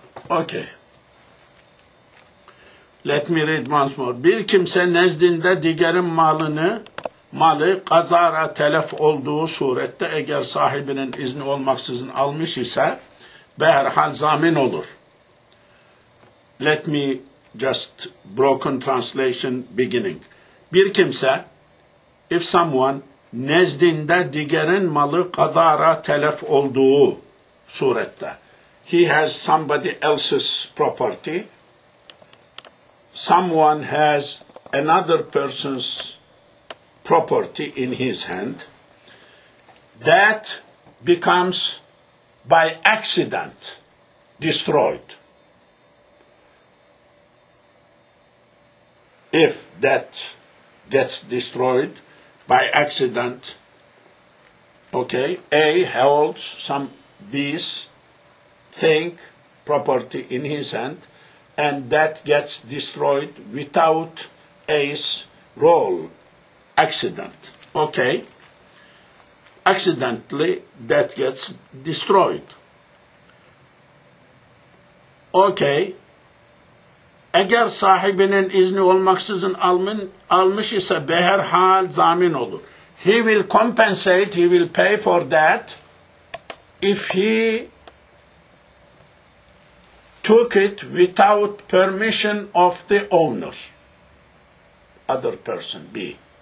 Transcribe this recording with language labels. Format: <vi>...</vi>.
<en>Okay. Let me read once more.</en> <tr>Bir kimse nezdinde diğerin malı kazara telef olduğu surette eğer sahibinin izni olmaksızın almış ise beherhal zamin olur.</tr> <en>Let me just broken translation beginning.</en> <tr>Bir kimse,</tr> <en>if someone</en> <tr>nezdinde diğerin malı kazara telef olduğu surette,</tr> <en>he has somebody else's property, someone has another person's property in his hand, that becomes by accident destroyed. If that gets destroyed by accident, okay, A holds some B's thing, property in his hand, and that gets destroyed without A's role, accident, okay? Accidentally, that gets destroyed. Okay.</en> <tr>Eğer sahibinin izni olmaksızın almış ise beherhal zamin olur.</tr> <en>He will compensate, he will pay for that if he took it without permission of the owner, other person, B.</en>